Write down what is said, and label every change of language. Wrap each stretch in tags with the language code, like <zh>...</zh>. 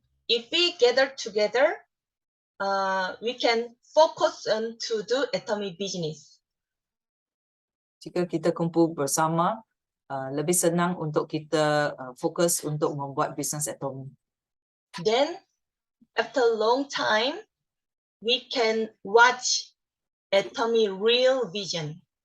<en>If we gather together, we can focus on to do atomy business.</en> <ms>Jika kita kumpul bersama, lebih senang untuk kita fokus untuk membuat bisnes atomy.</ms> <en>Then, after a long time, we can watch atomy real vision.</en>